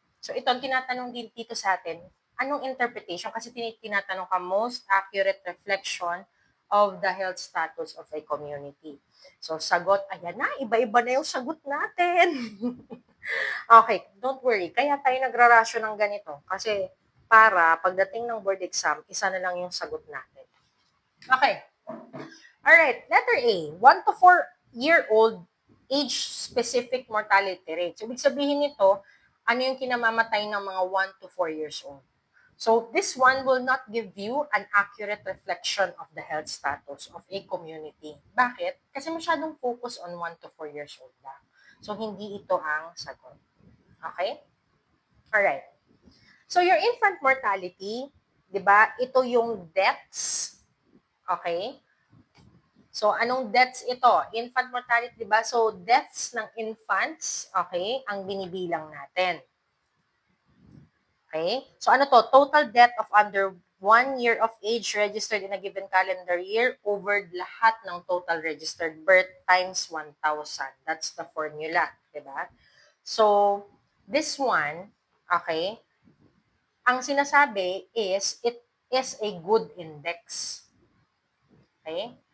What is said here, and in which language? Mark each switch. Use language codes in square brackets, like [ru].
[tl] So ito ang tinatanong din dito sa atin, anong interpretation? Kasi tinatanong ka most accurate reflection of the health status of a community. So sagot, ayan na, iba-iba na yung sagot natin. Okay, [en] don't worry. [tl] Kaya tayo nagrarasyo ng ganito. Kasi para pagdating ng board exam, isa na lang yung sagot natin. Okay. Alright, letter A. [en] 1 to 4-year-old age-specific mortality rate. [tl] So, ibig sabihin nito, ano yung kinamamatay ng mga 1 to 4 years old. [en] So, this one will not give you an accurate reflection of the health status of a community. [tl] Bakit? Kasi masyadong [en] focus on 1 to 4 years old [tl] lang. So, hindi ito ang sagot. Okay? Alright. [en] So, your infant mortality, [tl] di ba, ito yung [en] deaths. Okay? [tl] So, anong deaths ito? Infant mortality, di ba? So, deaths ng infants, okay, ang binibilang natin. Okay? So, ano to? [en] Total death of under 1 year of age registered in a given calendar year [tl] over lahat ng [en] total registered birth times 1,000. That's the formula, [tl] di ba? [en] So, this one, okay, [tl] ang sinasabi [en] is, it is a good index. Okay?